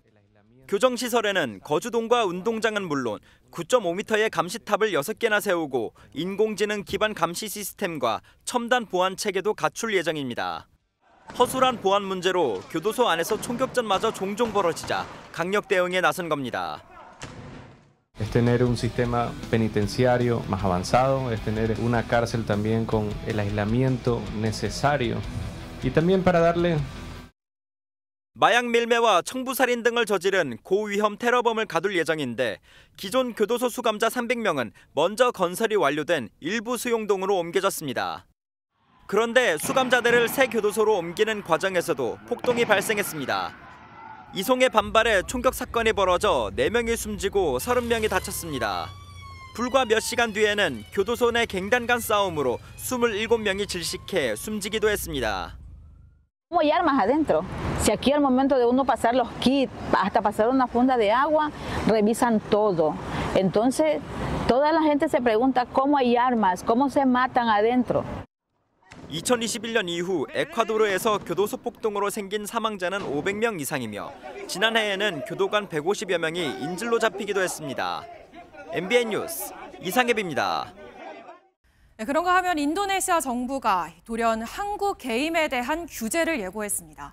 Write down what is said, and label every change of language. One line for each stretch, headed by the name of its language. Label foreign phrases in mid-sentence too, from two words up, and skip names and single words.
Korean: 교정시설에는 거주동과 운동장은 물론 9.5m의 감시탑을 6개나 세우고 인공지능 기반 감시 시스템과 첨단 보안 체계도 갖출 예정입니다. 허술한 보안 문제로 교도소 안에서 총격전마저 종종 벌어지자 강력 대응에 나선 겁니다.
Spanish: Es tener un sistema penitenciario más avanzado, es tener una cárcel también con el aislamiento necesario y también para darle
Korean: 마약 밀매와 청부살인 등을 저지른 고위험 테러범을 가둘 예정인데 기존 교도소 수감자 300명은 먼저 건설이 완료된 일부 수용동으로 옮겨졌습니다. 그런데 수감자들을 새 교도소로 옮기는 과정에서도 폭동이 발생했습니다. 이송의 반발에 총격 사건이 벌어져 4명이 숨지고 30명이 다쳤습니다. 불과 몇 시간 뒤에는 교도소 내 갱단 간 싸움으로 27명이 질식해 숨지기도 했습니다.
Spanish: ¿Cómo hay armas adentro? Si aquí al momento de uno pasar los kits, hasta pasar una funda de agua, revisan todo. Entonces, toda la gente se pregunta cómo hay armas, cómo se matan adentro.
Korean: 2021년 이후 에콰도르에서 교도소 폭동으로 생긴 사망자는 500명 이상이며 지난해에는 교도관 150여 명이 인질로 잡히기도 했습니다. MBN 뉴스 이상엽입니다. 그런가 하면 인도네시아 정부가 돌연 한국 게임에 대한 규제를 예고했습니다.